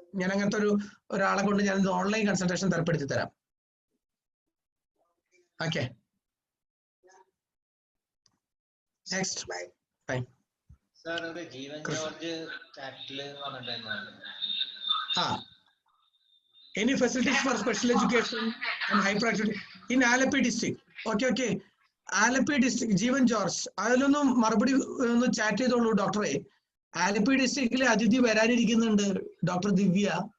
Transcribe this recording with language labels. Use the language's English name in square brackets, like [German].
[Malayalam] ഞാൻ അങ്ങനത്തെ ഒരാളെ കൊണ്ട് ഞാൻ ഓൺലൈൻ കൺസൾട്ടേഷൻ തരപ്പെടുത്തി തരാം. [English] Okay, next. Bye. [Malayalam] സർ, ഒരു ജീവൻ ജോർജ് ചാറ്റിൽ വന്നിട്ടുണ്ടായിരുന്നു. [English] Any facilities for special education and hyperactivity in Alleppey district? Okay. [Malayalam] Alleppey district, Jeevan George, അതിലൊന്നും മറുപടി ഒന്ന് ചാറ്റ് ചെയ്തോളൂ ഡോക്ടറെ. ആലപ്പി ഡിസ്ട്രിക്റ്റിലെ അതിഥി വരാനിരിക്കുന്നുണ്ട്, ഡോക്ടർ ദിവ്യ.